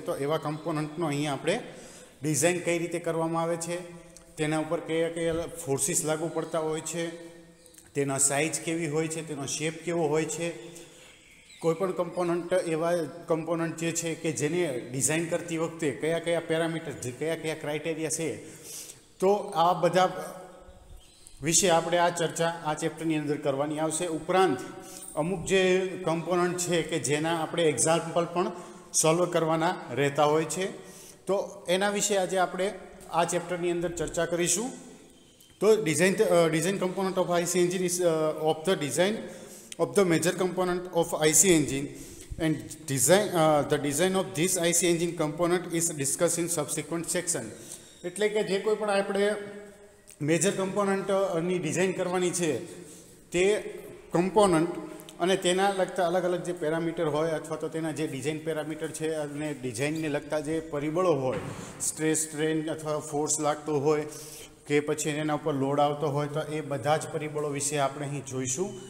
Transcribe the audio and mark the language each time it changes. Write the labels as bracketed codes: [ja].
[gu] તો એવા કમ્પોનન્ટનો અહીંયા આપણે ડિઝાઇન કઈ રીતે કરવામાં આવે છે, તેના ઉપર કયા કયા ફોર્સિસ લાગુ પડતા હોય છે, તેના સાઇઝ કેવી હોય છે, તેનો શેપ કેવો હોય છે, કોઈપણ કમ્પોનન્ટ એવા કમ્પોનન્ટ જે છે કે જેને ડિઝાઇન કરતી વખતે કયા કયા પેરામીટર, કયા કયા ક્રાઇટેરિયા છે, તો આ બધા વિશે આપણે આ ચર્ચા આ ચેપ્ટરની અંદર કરવાની આવશે. ઉપરાંત અમુક જે કમ્પોનન્ટ છે કે જેના આપણે એક્ઝામ્પલ પણ સોલ્વ કરવાના રહેતા હોય છે, તો એના વિશે આજે આપણે આ ચેપ્ટરની અંદર ચર્ચા કરીશું. [en] તો design component of IC engine is of the design of the major component of IC engine and the design of this IC engine component is discussed in subsequent section. [gu] એટલે કે જે કોઈ પણ આપણે મેજર કમ્પોનન્ટની ડિઝાઇન કરવાની છે તે component અને તેના લગતા અલગ અલગ જે પેરામીટર હોય અથવા તો તેના જે ડિઝાઇન પેરામીટર છે અને ડિઝાઇનને લગતા જે પરિબળો હોય, સ્ટ્રેસ, સ્ટ્રેન અથવા ફોર્સ લાગતો હોય કે પછી એના ઉપર લોડ આવતો હોય, તો એ બધા જ પરિબળો વિશે આપણે અહીં જોઈશું.